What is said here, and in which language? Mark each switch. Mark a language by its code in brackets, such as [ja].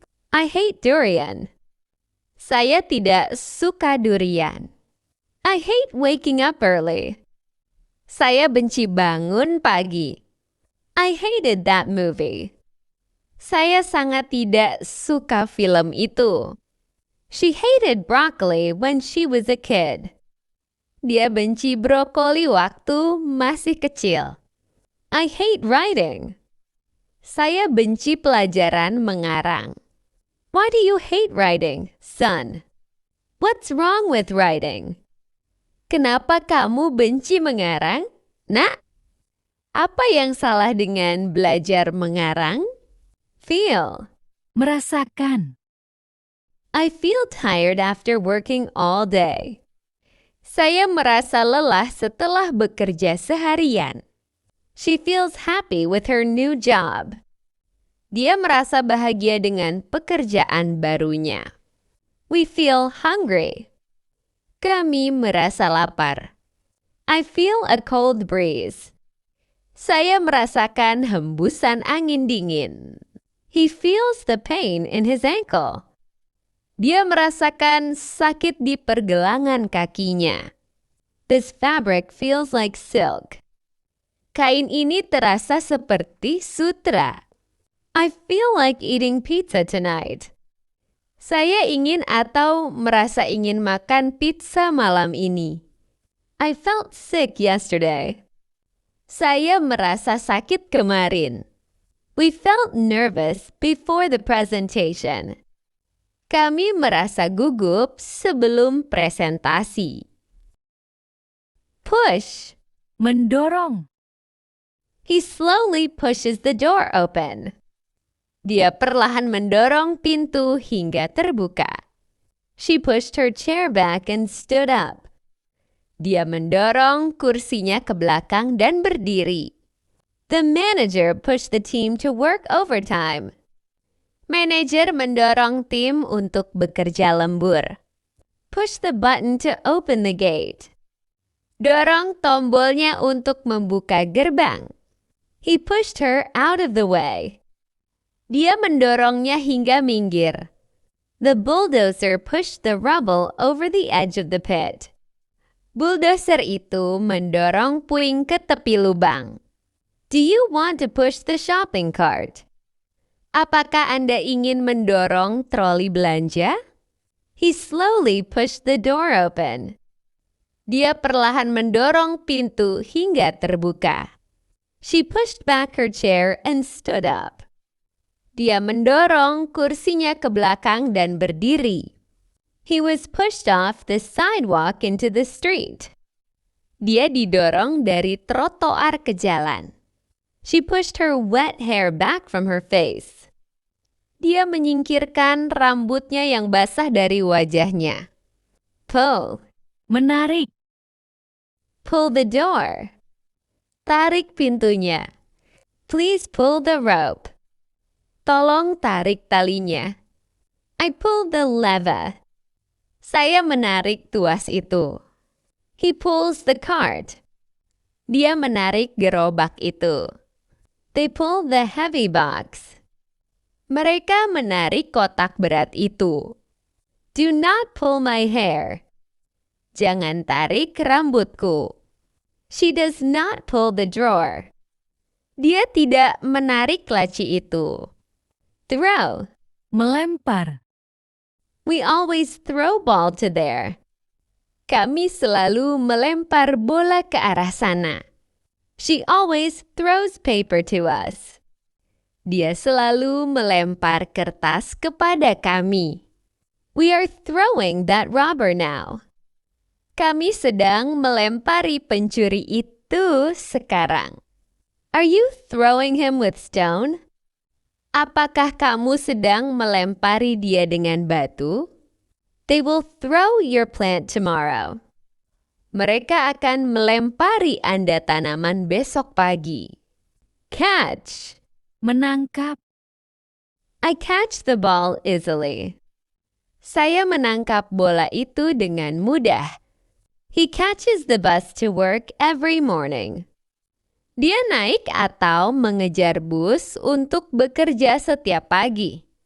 [en] I hate durian. [id] Saya tidak suka durian. [en] I hate waking up early. [id] Saya benci bangun pagi. [en] I hated that movie. [id] Saya sangat tidak suka film itu. [en] She hated broccoli when she was a kid. [id] Dia benci brokoli waktu masih kecil. [en] I hate writing. [id] Saya benci pelajaran mengarang. [en] Why do you hate writing, son? What's wrong with writing? [id] Kenapa kamu benci mengarang, nak? Apa yang salah dengan belajar mengarang? [en] Feel. [id] Merasakan. [en] I feel tired after working all day. [id] Saya merasa lelah setelah bekerja seharian. [en] She feels happy with her new job. [id] Dia merasa bahagia dengan pekerjaan barunya. [en] We feel hungry. [id] Kami merasa lapar. [en] I feel a cold breeze. [id] Saya merasakan hembusan angin dingin. [en] He feels the pain in his ankle. [id] Dia merasakan sakit di pergelangan kakinya. [en] This fabric feels like silk. [id] Kain ini terasa seperti sutra. [en] I feel like eating pizza tonight. [id] Saya ingin atau merasa ingin makan pizza malam ini. [en] I felt sick yesterday. [id] Saya merasa sakit kemarin. [en] We felt nervous before the presentation. [id] Kami merasa gugup sebelum presentasi. Push. Mendorong. [en] He slowly pushes the door open. [id] Dia perlahan mendorong pintu hingga terbuka. [en] She pushed her chair back and stood up. [id] Dia mendorong kursinya ke belakang dan berdiri. [en] The manager pushed the team to work overtime. [id] Manajer mendorong tim untuk bekerja lembur. [en] Push the button to open the gate. [id] Dorong tombolnya untuk membuka gerbang. [en] He pushed her out of the way. [id] Dia mendorongnya hingga minggir. [en] The bulldozer pushed the rubble over the edge of the pit. [id] Bulldozer itu mendorong puing ke tepi lubang. [en] Do you want to push the shopping cart? [id] Apakah Anda ingin mendorong troli belanja? [en] He slowly pushed the door open. [id] Dia perlahan mendorong pintu hingga terbuka. [en] She pushed back her chair and stood up. [id] Dia mendorong kursinya ke belakang dan berdiri. [en] He was pushed off the sidewalk into the street. [id] Dia didorong dari trotoar ke jalan. [en] She pushed her wet hair back from her face. [id] Dia menyingkirkan rambutnya yang basah dari wajahnya. [en] Pull. [id] Menarik. [en] Pull the door. [id] Tarik pintunya. [en] Please pull the rope. [id] Tolong tarik talinya. [en] I pulled the lever. [id] Saya menarik tuas itu. [en] He pulls the cart. [id] Dia menarik gerobak itu. [en] They pull the heavy box. [id] Mereka menarik kotak berat itu. [en] Do not pull my hair. [id] Jangan tarik rambutku. [en] She does not pull the drawer. [id] Dia tidak menarik laci itu. [en] Throw. [id] Melempar. [en] We always throw ball to there. [id] Kami selalu melempar bola ke arah sana. [en] She always throws paper to us. [id] Dia selalu melempar kertas kepada kami. [en] We are throwing that robber now. [id] Kami sedang melempari pencuri itu sekarang. [en] Are you throwing him with stone? [id] Apakah kamu sedang melempari dia dengan batu? [en] They will throw your plant tomorrow. [id] Mereka akan melempari Anda tanaman besok pagi. Catch. Menangkap. [en] I catch the ball easily. [id] Saya menangkap bola itu dengan mudah. [en] He catches the bus to work every morning. [id] Dia naik atau mengejar bus untuk bekerja setiap pagi.